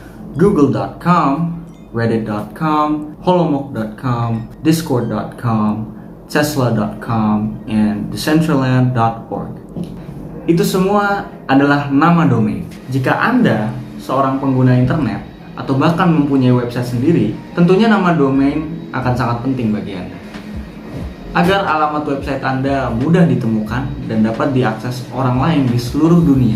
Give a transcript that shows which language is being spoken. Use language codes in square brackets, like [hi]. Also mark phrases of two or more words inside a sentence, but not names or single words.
[en] google.com, reddit.com, holomock.com, discord.com, tesla.com, and decentraland.org. [id] Itu semua adalah nama domain. Jika Anda seorang pengguna internet atau bahkan mempunyai website sendiri, tentunya nama domain akan sangat penting bagi Anda. Agar alamat website Anda mudah ditemukan dan dapat diakses orang lain di seluruh dunia.